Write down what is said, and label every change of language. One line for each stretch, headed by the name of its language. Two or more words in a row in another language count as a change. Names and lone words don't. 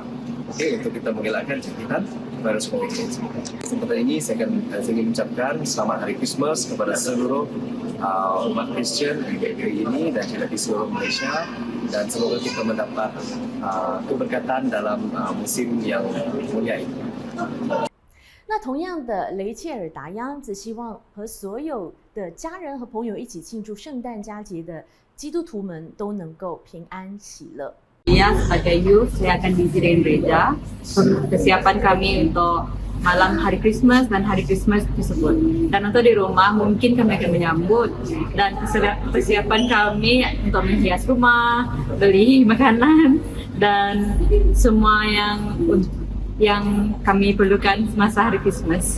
Malay: Oke, untuk kita mengelakkan jangkitan virus COVID-19. Kesempatan ini saya ingin mengucapkan selamat Hari Christmas kepada seluruh umat Kristen di negeri ini dan juga di seluruh Malaysia, dan semoga kita mendapat keberkatan dalam musim yang mulia ini.
Chinese: 那同样的，雷切尔达央则希望和所有的家人和朋友一起庆祝圣诞佳节的基督徒们都能够平安喜乐。
Malay: Ya, sebagai youth, saya akan diizinkan gereja. Kesiapan kami untuk malam hari Christmas dan hari Christmas tersebut. Dan untuk di rumah mungkin kami akan menyambut, dan persiapan kami untuk menghias rumah, beli makanan dan semua yang kami perlukan semasa hari Christmas.